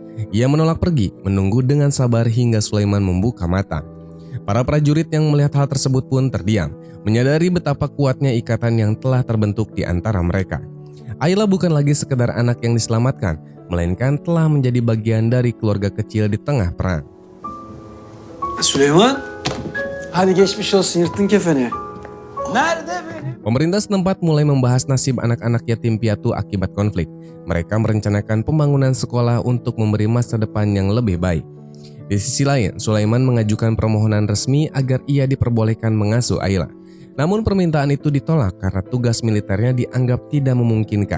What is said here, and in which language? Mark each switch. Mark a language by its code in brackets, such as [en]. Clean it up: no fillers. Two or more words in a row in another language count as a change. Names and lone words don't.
[id] Ia menolak pergi, menunggu dengan sabar hingga Sulaiman membuka mata. Para prajurit yang melihat hal tersebut pun terdiam, menyadari betapa kuatnya ikatan yang telah terbentuk di antara mereka. Ayla bukan lagi sekedar anak yang diselamatkan, melainkan telah menjadi bagian dari keluarga kecil di tengah perang. [tr] Süleyman, hadi geçmiş olsun, yırttın kefeni. Nerede benim? [id] Pemerintah setempat mulai membahas nasib anak-anak yatim piatu akibat konflik. Mereka merencanakan pembangunan sekolah untuk memberi masa depan yang lebih baik. Di sisi lain, Sulaiman mengajukan permohonan resmi agar ia diperbolehkan mengasuh Ayla. Namun permintaan itu ditolak karena tugas militernya dianggap tidak memungkinkan.